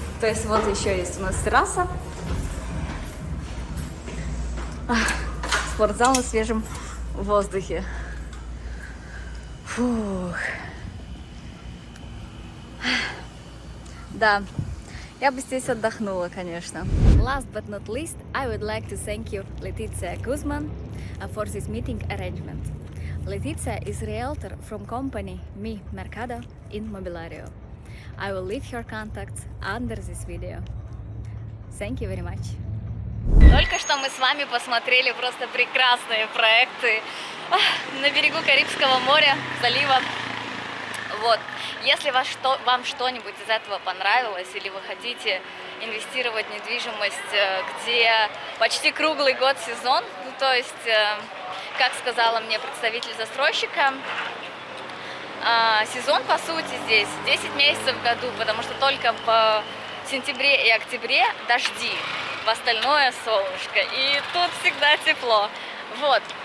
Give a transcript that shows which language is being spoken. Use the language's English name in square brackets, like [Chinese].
[Russian] То есть вот еще есть у нас терраса. Спортзал на свежем воздухе. Фух. Да, я бы здесь отдохнула, конечно. [English] Last but not least, I would like to thank you, Letizia Guzman, for this meeting arrangement. Letizia is a realtor from company Mi Mercado in Mobiliario. I will leave her contacts under this video. Thank you very much. [Russian] Только что мы с вами посмотрели просто прекрасные проекты на берегу Карибского моря, залива. Вот. Если вам что-нибудь из этого понравилось, или вы хотите инвестировать в недвижимость, где почти круглый год сезон, ну, то есть, как сказала мне представитель застройщика, сезон по сути здесь 10 месяцев в году, потому что только в сентябре и октябре дожди, в остальное солнышко, и тут всегда тепло. Вот.